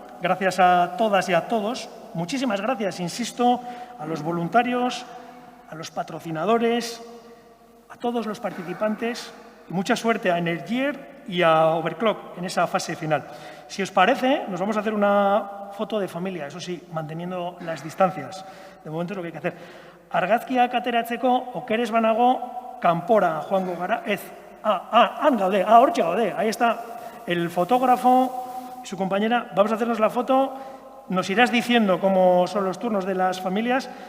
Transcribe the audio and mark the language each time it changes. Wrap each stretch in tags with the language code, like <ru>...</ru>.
<es>Gracias a todas y a todos. Muchísimas gracias, insisto, a los voluntarios, a los patrocinadores, a todos los participantes y mucha suerte a Energier y a Overclock en esa fase final. Si os parece, nos vamos a hacer una foto de familia, eso sí, manteniendo las distancias. De momento es lo que hay que hacer.</es> <eu>Argazkiak ateratzeko, okeres banago, kanpora joango gara, ez. Han gaude, hortxe gaude,</eu> <es>ahí está el fotógrafo y su compañera. Vamos a hacernos la foto. Nos irás diciendo cómo son los turnos de las familias.</es>